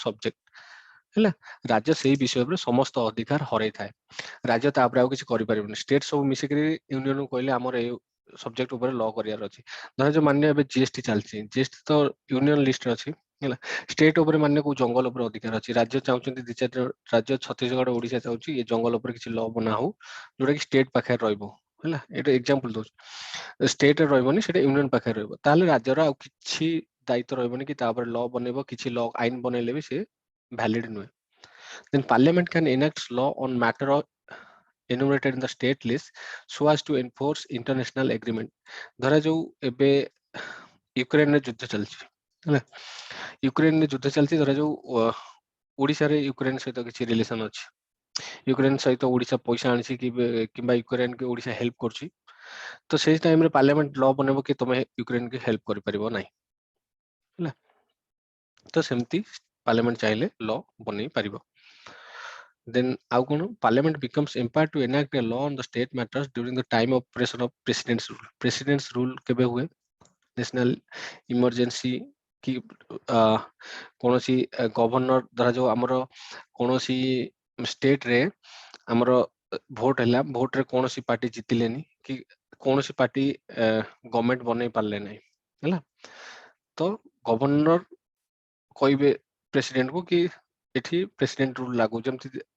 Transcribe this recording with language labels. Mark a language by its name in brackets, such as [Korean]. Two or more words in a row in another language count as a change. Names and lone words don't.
[Odia] ସବଜେକ୍ଟ ହେଲା ରାଜ୍ୟ ସେଇ ବିଷୟ ଉପରେ ସମସ୍ତ ଅଧିକାର ହରେଇଥାଏ ରାଜ୍ୟ ତାପରେ ଆଉ କିଛି କରିପାରିବନି ଷ୍ଟେଟ ସବୁ ମିଶିକିରି ୟୁନିୟନକୁ କହିଲେ ଆମର ଏଇ ସବଜେକ୍ଟ ଉପରେ ଲ କରିବାର ଅଛି ଧର ମାନ୍ୟ ଏବେ ଜିଏସଟି ଚାଲିଛି ଜିଏସଟି ତ ୟୁନିୟନ ଲିଷ୍ଟରେ ଅଛି ହେଲା ଷ୍ଟେଟ ଉପରେ ମାନ୍ୟ କୋଉ ଜଙ୍ଗଲ ଉପରେ ଅଧିକାର ଅଛି ରାଜ୍ୟ ଚାହୁଁଛନ୍ତି ଦି ଚାରି ରାଜ୍ୟ ଛତିଶଗଡ଼ ଓଡିଶା ଚାହୁଁଛି ଏ ଜଙ୍ଗଲ ଉପରେ କିଛି ଲ ବନା ହଉ ଯୋଉଟା କି ଷ୍ଟେଟ ପାଖରେ ରହିବ ହେଲା ଏଇଟା ଏକ୍ସାମ୍ପଲ ଦଉଛି ଷ୍ଟେଟରେ ରହିବନି ସେଟା ୟୁନିୟନ ପାଖରେ ରହିବ ତାହେଲେ ରାଜ୍ୟର ଆଉ କିଛି ଦାୟିତ୍ୱ ରହିବନି କି ତା ଉପରେ ଲ ବନେଇବ କିଛି ଲ ଆଇନ ବନେଇଲେ ବି ସେ valid ନୁହେଁ [English] then parliament can enact law on matter enumerated in the state list so as to enforce international agreement [Odia] ଧରା ଯୋଉ ଏବେ ୟୁକ୍ରେନରେ ଯୁଦ୍ଧ ଚାଲିଛି ହେଲା ୟୁକ୍ରେନରେ ଯୁଦ୍ଧ ଚାଲିଛି ଧରା ଯୋଉ ଓଡିଶାରେ ୟୁକ୍ରେନ ସହିତ କିଛି ରିଲେସନ ଅଛି ୟୁକ୍ରେନ ସହିତ ଓଡିଶା ପଇସା ଆଣିଛି କିମ୍ବା ୟୁକ୍ରେନ କି ଓଡିଶା ହେଲ୍ପ କରୁଛି ତ ସେଇ ଟାଇମରେ ପାର୍ଲାମେଣ୍ଟ ଲ ବନେଇବ କି ତମେ ୟୁକ୍ରେନ କି ହେଲ୍ପ କରିପାରିବ ନାହିଁ ହେଲା ତ ସେମିତି ପାର୍ଲାମେଣ୍ଟ ଚାହିଁଲେ ଲ ବନେଇ ପାରିବ then ଆଉ କଣ [English] parliament becomes empowered to enact a law on the state matters during the time of operation of president's rule [Odia] କେବେ ହୁଏ [English] national emergency [Odia] କି କୌଣସି ଗଭର୍ଣ୍ଣର ଧରାଯାଉ ଆମର କୌଣସି ଷ୍ଟେଟ ରେ ଆମର ଭୋଟ ହେଲା ଭୋଟରେ କୌଣସି ପାର୍ଟି ଜିତିଲେନି କି କୌଣସି ପାର୍ଟି ଗଭର୍ଣ୍ଣମେଣ୍ଟ ବନେଇ ପାରିଲେ ନାହିଁ ହେଲା ତ ଗଭର୍ଣ୍ଣର କହିବେ ପ୍ରେସିଡେଣ୍ଟ କୁ କି ଏଠି [English] president rule [Odia] ଲାଗୁ ଯେମିତି